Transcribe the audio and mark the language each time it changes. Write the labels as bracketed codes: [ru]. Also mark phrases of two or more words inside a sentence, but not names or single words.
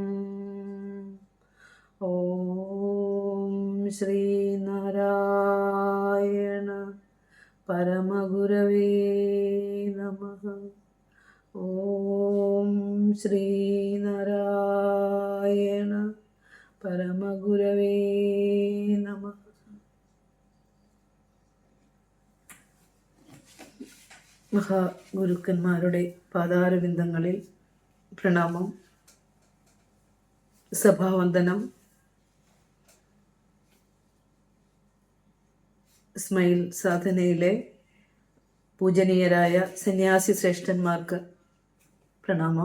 [sa] ॐ श्री नारायण परमगुरवे नमः. ॐ श्री नारायण परमगुरवे नमः. [ml] മഹാഗുരുക്കന്മാരുടെ പാദാരവിന്ദങ്ങളിൽ പ്രണാമം, സഭാവന്ദനം. സ്മൈൽ സാധനയിലെ പൂജനീയരായ സന്യാസി ശ്രേഷ്ഠന്മാർക്ക് പ്രണാമം.